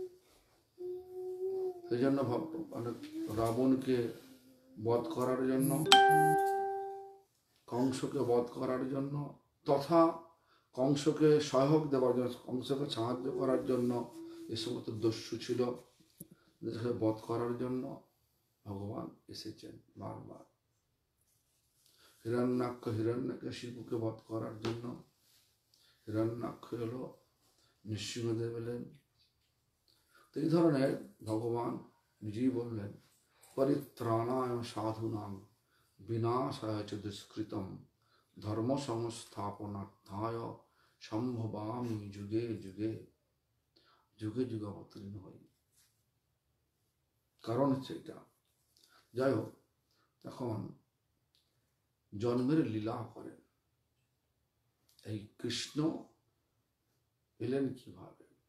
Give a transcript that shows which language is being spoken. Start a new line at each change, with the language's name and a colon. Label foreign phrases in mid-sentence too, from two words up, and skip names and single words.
Bangla: সেই জন্য মানে রাবণকে বধ করার জন্য, কংসকে বধ করার জন্য, তথা কংসকে সহায়ক দেওয়ার জন্য, কংসকে সাহায্য করার জন্য এ সমস্ত দস্যু ছিল, বধ করার জন্য ভগবান এসেছেন বারবার। হিরণ্যকশিপুকে বধ করার জন্য হিরণ্যাক্ষ হলো নৃসিংহদেব এলেন। তো এই ধরনের ভগবান নিজেই বললেন,
Sanskrit: পরিত্রাণায় সাধুনাং বিনাশায় চ দুষ্কৃতম ধর্ম সংস্থাপনার্থায় সম্ভবামি যুগে যুগে।
Bangla: যুগে যুগে অবতীর্ণ হই, কারণ হচ্ছে এটা। যাই হোক, তখন জন্মের লীলা করেন এই কৃষ্ণ এলেন কিভাবে।